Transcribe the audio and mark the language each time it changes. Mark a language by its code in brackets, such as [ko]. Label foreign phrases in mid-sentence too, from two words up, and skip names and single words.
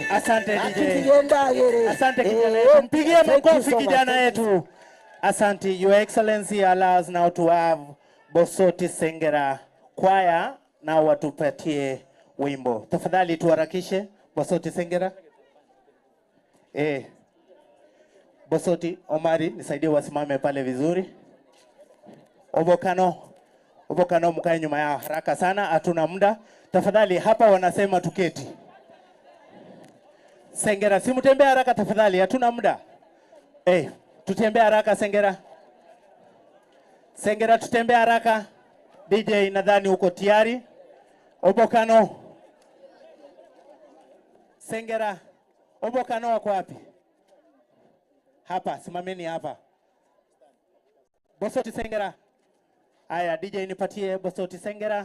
[sw] Asante DJ. Asante kijana yetu. Mpigie makofi kijana yetu. Asante. [en] Your Excellency allows now to have Bosoti Sengera Choir [sw] na watupatie wimbo. Tafadhali tuharakishe. Bosoti Sengera. Bosoti Omari nisaidie wasimame pale vizuri. Obokano Obokano mkae nyuma ya haraka sana, hatuna muda. Tafadhali hapa wanasema tuketi. Sengera, si mtembea haraka tafadhali, hatuna muda. Tutembea haraka Sengera. Sengera tutembea haraka. DJ nadhani uko tayari. Obokano. Sengera. Obokano wako wapi? Hapa, simameni hapa. Bosoti Sengera. Aya, DJ nipatie Bosoti Sengera.